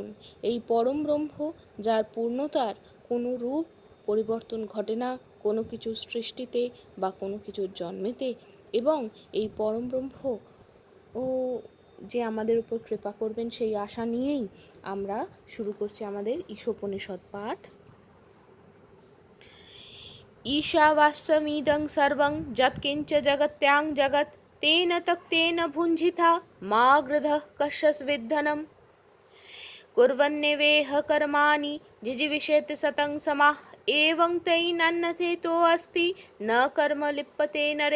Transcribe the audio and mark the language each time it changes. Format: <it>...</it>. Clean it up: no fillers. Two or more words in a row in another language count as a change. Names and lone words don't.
<bn>এই পরম ব্রহ্ম, যার পূর্ণতার কোনো রূপ পরিবর্তন ঘটে না কোনো কিছু সৃষ্টিতে বা কোনো কিছুর জন্মেতে, এবং এই পরম ব্রহ্ম যে আমাদের উপর কৃপা করবেন, সেই আশা নিয়েই আমরা শুরু করছি আমাদের ঈশোপনিষদ পাঠ।</bn> <sa>ঈশাवास्यमिदं सर्वं यत्किञ्च जगत्यां जगत् तेन तक्तेन भुञ्जिथा मा गृधः कश्यस्विद्धनं कुर्वन्नेवेह कर्माणि जिजीविषेत् सतं समाः एवं तैनन्नथेतोऽस्ति न कर्म लिप्यते नरे।</sa>